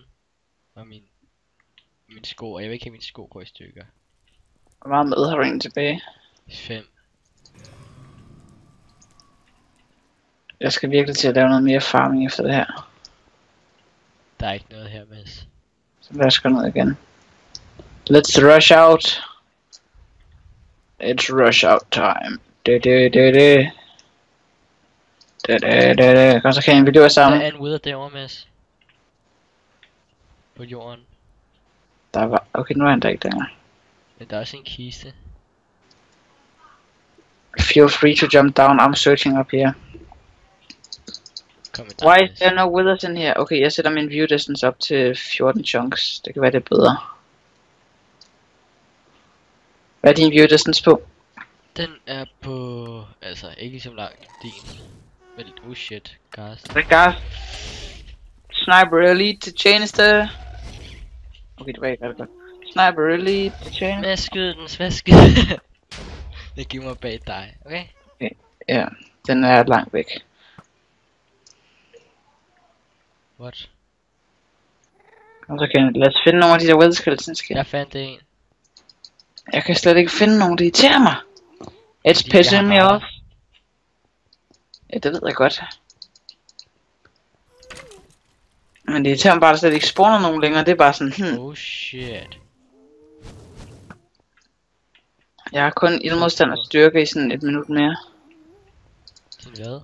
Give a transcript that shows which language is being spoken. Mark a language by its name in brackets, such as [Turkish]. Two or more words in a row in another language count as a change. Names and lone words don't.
[Danish] Og min sko, og jeg vil ikke have mine sko gå i stykker. Hvor meget mad har du egentlig tilbage? 5. Jeg skal virkelig til at lave noget mere farming efter det her. Der er ikke noget her, Mads. Så lad os gå ned igen. [English] Let's rush out. It's rush out time. [Danish] Kom så kan vi løbe sammen. Der er en wither derovre, Mads. På jorden. Der var... Okay, nu er han der ikke der. Men der er også en kiste. [English] Feel free to jump down. I'm searching up here. Why is there no withers in here? [Danish] Okay, jeg sætter min [English] view distance [Danish] op til 14 chunks. Det kan være det bedre. Hvad er din [English] view distance [Danish] på? Den er på... Altså, ikke ligesom langt din. Men shit, gas. Det er gas. [English] Sniper elite [Danish] til tjeneste. Okay, det var ikke ret godt. [English] Sniper elite [Danish] til tjeneste. Hvad skyd den, hvad skyd den? Det giver mig bag dig, okay? Ja, den er langt væk. What? Kom så Kenneth, lad os finde nogle af de der [English] wither skeletons. [Danish] Jeg fandt en. Jeg kan slet ikke finde nogen, det irriterer mig. [English] It's pissing me off. [Danish] Ja, det ved jeg godt. Men det irriterer mig bare, at der slet ikke spawner nogen længere, det er bare sådan, [English] Oh shit. [Danish] Jeg har kun ildmodstand og styrke i sådan 1 minut mere. Sådan hvad?